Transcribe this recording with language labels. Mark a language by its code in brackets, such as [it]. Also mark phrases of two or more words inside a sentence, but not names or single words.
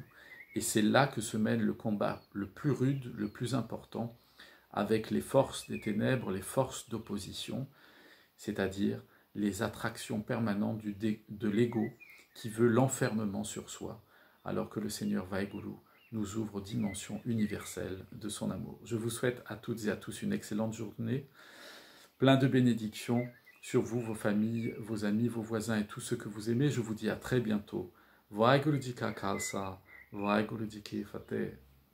[fr] Et c'est là que se mène le combat le plus rude, le plus important, avec les forces des ténèbres, les forces d'opposition, c'est-à-dire les attractions permanentes de l'ego qui veut l'enfermement sur soi, alors que le Seigneur Vaheguru nous ouvre aux dimensions universelles de son amour. Je vous souhaite à toutes et à tous une excellente journée, plein de bénédictions sur vous, vos familles, vos amis, vos voisins et tous ceux que vous aimez. Je vous dis à très bientôt [pa] ਵਾਹਿਗੁਰੂ ਜੀ ਕਾ ਖਾਲਸਾ ਵਾਹਿਗੁਰੂ ਜੀ ਕੀ ਫਤਿਹ।